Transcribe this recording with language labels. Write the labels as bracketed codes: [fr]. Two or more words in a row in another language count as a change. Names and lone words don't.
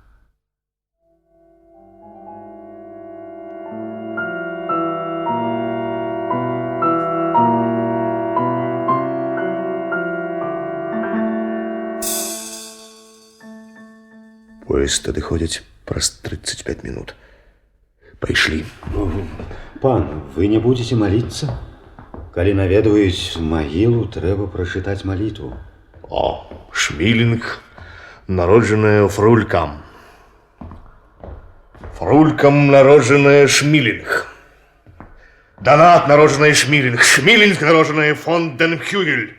[be] Поезд адыходзіць праз 35 минут. Пайшлі. Пан, [ru] вы не будете молиться? [be] Калі наведваюць магілу, трэба прачытаць малітву. О, Шмілінг, народжаная Фрулькам. Фрулькам народжаная Шмілінг. Донат, народжаная Шмілінг. Шмілінг, народжаная фон ден Хюгель.